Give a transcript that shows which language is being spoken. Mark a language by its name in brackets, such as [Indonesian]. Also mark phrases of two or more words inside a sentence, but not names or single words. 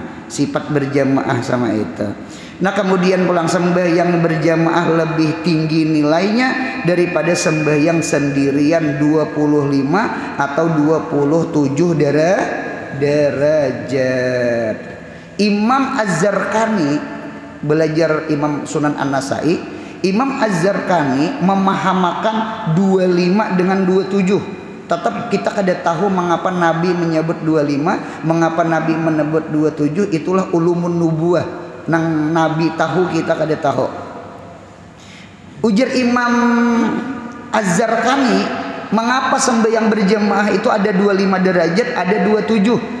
[Indonesian] Sifat berjamaah sama itu. Nah kemudian pulang sembahyang berjamaah lebih tinggi nilainya daripada sembahyang sendirian 25 atau 27 derajat. Imam Az-Zarqani belajar Imam Sunan An-Nasai. Imam Az-Zarqani memahamakan 25 dengan 27. [Banjar] Tetap kita kada tahu mengapa Nabi menyebut 25, mengapa Nabi menyebut 27. [Indonesian] Itulah [Arabic] ulumun nubuah. [Banjar] Nang Nabi tahu kita kada tahu. Ujar Imam Az-Zarqani, mengapa sembahyang berjamaah itu ada 25 derajat, ada 27.